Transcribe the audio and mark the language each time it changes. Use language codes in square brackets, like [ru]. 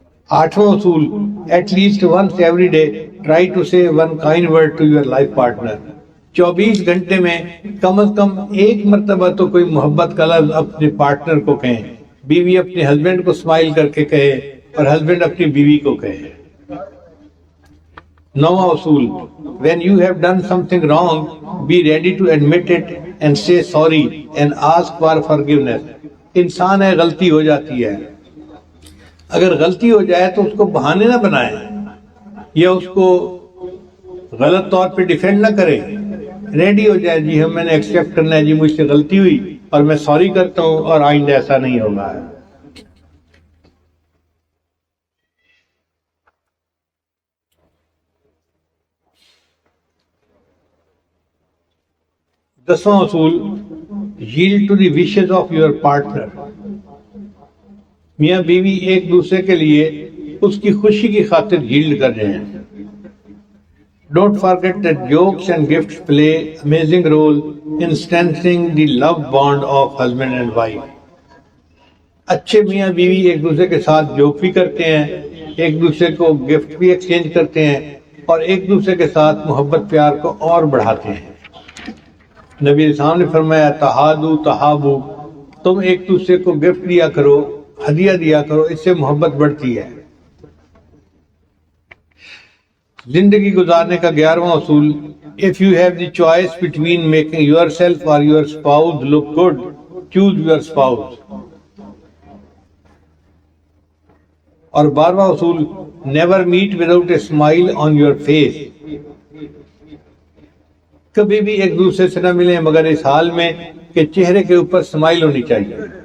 [ur] آٹھواں اصول: [en] At least once every day try to say one kind word to your life partner. [ur] 24 گھنٹے میں کم از کم ایک مرتبہ تو کوئی محبت کا لفظ اپنے پارٹنر کو کہیں. بیوی اپنے ہسبینڈ کو اسمائل کر کے کہے اور ہسبینڈ اپنی بیوی کو کہے. نواں اصول: [en] when you have done something wrong, be ready to admit it and say sorry and ask for forgiveness. [ur] انسان ہے، غلطی ہو جاتی ہے. اگر غلطی ہو جائے تو اس کو بہانے نہ بنائیں یا اس کو غلط طور پہ ڈیفینڈ نہ کریں. ریڈی ہو جائے، جی ہم میں نے ایکسیپٹ کرنا ہے، جی مجھ سے غلطی ہوئی اور میں سوری کرتا ہوں اور آئندہ ایسا نہیں ہوگا. دسواں اصول: [en] yield to the wishes of your partner. [ur] میاں بیوی ایک دوسرے کے لیے اس کی خوشی کی خاطر yield کر رہے ہیں. [en] Don't forget that jokes and gifts play amazing role in strengthening the love bond of husband and wife. [ur] اچھے میاں بیوی ایک دوسرے کے ساتھ جوک بھی کرتے ہیں، ایک دوسرے کو گفٹ بھی ایکسچینج کرتے ہیں اور ایک دوسرے کے ساتھ محبت پیار کو اور بڑھاتے ہیں. نبی علیہ السلام نے فرمایا [ar] تہادو تہابو، [ur] تم ایک دوسرے کو گفٹ دیا کرو، ہدیہ دیا کرو، اس سے محبت بڑھتی ہے. زندگی گزارنے کا 11واں اصول: [en] if you have the choice between making yourself or your spouse look good, choose your spouse. [ur] اور 12واں اصول [en] Never meet without a smile on your face. [ur] کبھی بھی ایک دوسرے سے نہ ملیں مگر اس حال میں کہ چہرے کے اوپر اسمائل ہونی چاہیے.